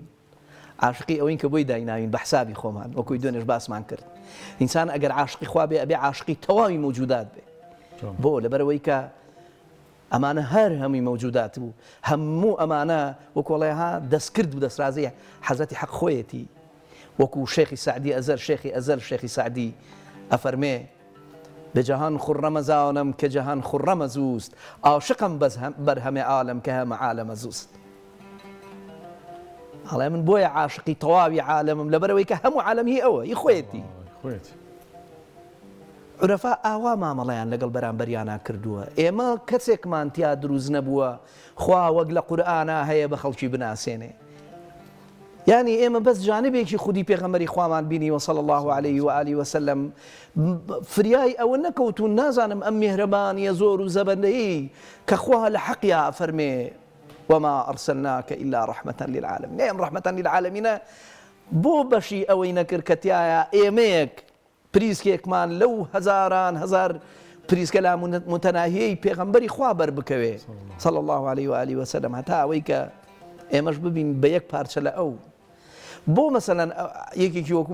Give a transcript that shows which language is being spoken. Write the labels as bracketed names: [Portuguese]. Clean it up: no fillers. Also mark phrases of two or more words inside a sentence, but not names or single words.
[Central Kurdish] عاشقی ئەوەین کە بۆی دایناوین بە حسابی خۆمان وەکوی دوێنێش باسمان کرد ئینسان ئەگەر عاشقی خوا بێ ئەبێ عاشقی تەواوی مەوجودات بێ بۆ لەبەرەوەی کە ئەمانە هەر هەمووی مەوجودات بوو هەموو ئەمانە وەکوڵێها دەستکرد و دەسترازی حەزەتی حەق خۆیەتی وەکو شێخی سعدی ئەزەر شێخی ئەزەر شێخی سعدی ئەفەرمێ [Persian] بجهان خرم زانم که جهان خرم زوست عاشقم بر همه عالم که همه عالم زوست [Central Kurdish] هەڵێ من بۆیە عاشقی تەواوی عالمم لەبەرەوەی کە هەموو عالەمی ئەوە هی خۆیەتی عورەفا ئاوا مامەڵەیان لەگەڵ بەرامبەریانە کردووە ئێمە کەسێکمان تیا دروست نەبووە خوا وەک لە قورئانە هەیە بە خەڵکی بناسێنێ یعنی ئێمە بەس جانبێکی خودی پێغەمبەری خوامان بینیوە [Arabic] صلی الله عليه و آله [Central Kurdish] وسلم فریای ئەوە نەکەوتون نازانم ئەم میهرەبانیە زۆر و زەبەندەیی کە خوا لە حەقیا فەرمێ [Arabic] وما أرسلناك إلا رحمة للعالمين نعم رحمة للعالمين [Central Kurdish] بۆ بەشی ئەوەی نەکرد کە تایە ئێمەیەک پریسکێکمان لەو هەزار پریسکە لا متەناهیەی پێغەمبەری خوا بەربکەوێ [Arabic] صلی الله عليه و آله وسلم [Central Kurdish] هەتا ئەوەی کە ئێمەش ببین بە یەک پارچە لە ئەو بۆ مەسەلەن یەکێکی وەکو